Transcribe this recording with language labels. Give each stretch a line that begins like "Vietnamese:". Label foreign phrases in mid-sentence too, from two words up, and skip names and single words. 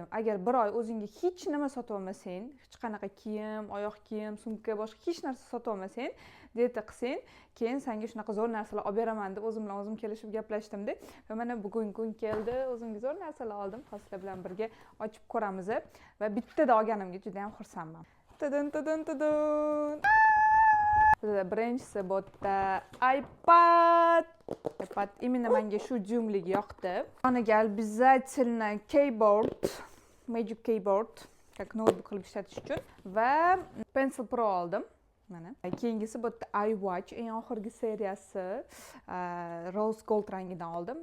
Uzbek: Agar bir oy o'zingga hech nima sotib olmasang, hech qanaqa kiyim, oyoq kiyim, sumka, boshqa hech narsa sotib olmasang, dieta qilsang, keyin senga shunaqa zo'r narsalar olib beraman deb o'zim bilan o'zim kelishib gaplashdim-da. Va mana bugun kun keldi, o'zimga zo'r narsalar oldim. Hozir bilan birga ochib ko'ramiz va bittada olganimga juda ham xursandman. Tudun. Birinchisi bu iPad. iPad именно menga shu jumligi yoqdi. Yoniga обязательно keyboard, Magic Keyboard, как notebook qilib ishlatish uchun va Pencil Pro oldim. Mana. Keyingisi bu iWatch, eng oxirgi seriyasi Rose Gold rangidan oldim.